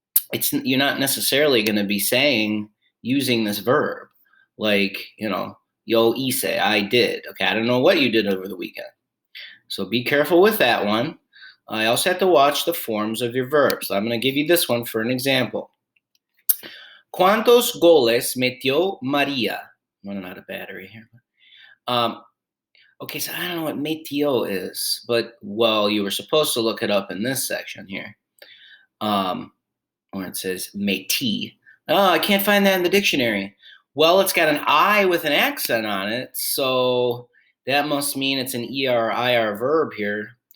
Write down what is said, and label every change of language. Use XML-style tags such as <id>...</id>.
<en>It's you're not necessarily going to be saying using this verb, like</en> <es>yo hice,</es> <en>I did. Okay, I don't know what you did over the weekend, so be careful with that one. I also have to watch the forms of your verbs. I'm going to give you this one for an example.</en> <es>¿Cuántos goles metió María?</es> <en>I'm running out of battery here. Okay, so I don't know what metió is, but well, you were supposed to look it up in this section here. Where it says métis. Oh, I can't find that in the dictionary. Well, it's got an I with an accent on it, so that must mean it's an ER-IR verb here.</en>